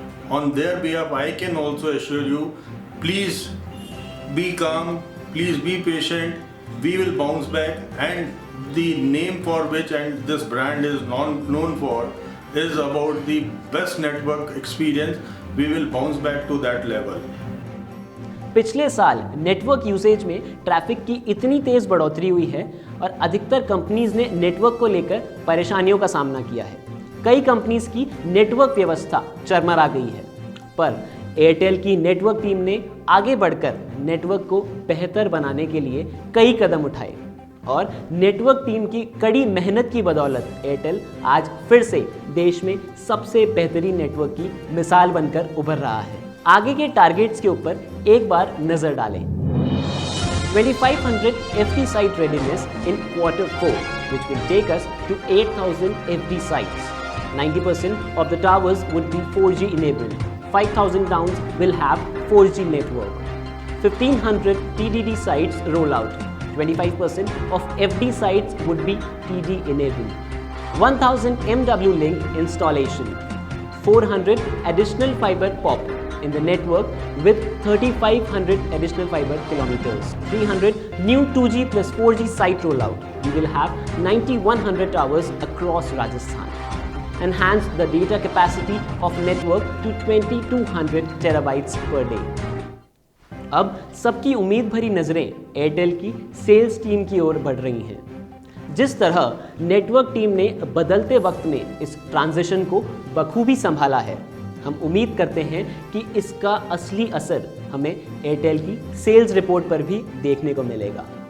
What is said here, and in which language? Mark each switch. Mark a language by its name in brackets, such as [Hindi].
[English] On their behalf, I can also assure you, please be calm, please be patient, we will bounce back, and the name for which and this brand is known for is about the best network experience. We will bounce back to that level. [Hindi] पिछले साल network usage में traffic की इतनी तेज़ बढ़ोतरी हुई है और अधिकतर कंपनीज ने नेटवर्क को लेकर परेशानियों का सामना किया है। कई कंपनीज की नेटवर्क व्यवस्था चरमरा गई है, पर एयरटेल की नेटवर्क टीम ने आगे बढ़कर नेटवर्क को बेहतर बनाने के लिए कई कदम उठाए और नेटवर्क टीम की कड़ी मेहनत की बदौलत एयरटेल आज फिर से देश में सबसे बेहतरीन नेटवर्क की मिसाल बनकर उभर रहा है। आगे के टारगेट्स के ऊपर एक बार नजर डालें। [English] 2500 FD site readiness in Q4, which will take us to 8,000 FD sites. 90% of the towers would be 4G enabled. 5,000 towns will have 4G network. 1,500 TDD sites rollout. 25% of FD sites would be TD enabled. 1000 MW link installation. 400 additional fiber pop in the network with 3500 additional fiber kilometers. 300 new 2G plus 4G site rollout. We will have 9100 towers across Rajasthan. Enhance the data capacity of network to 2200 terabytes per day. [Hindi] अब सबकी उम्मीद भरी नजरें Airtel की sales team की ओर बढ़ रही हैं। जिस तरह नेटवर्क टीम ने बदलते वक्त में इस ट्रांजिशन को बखूबी संभाला है, हम उम्मीद करते हैं कि इसका असली असर हमें एयरटेल की सेल्स रिपोर्ट पर भी देखने को मिलेगा।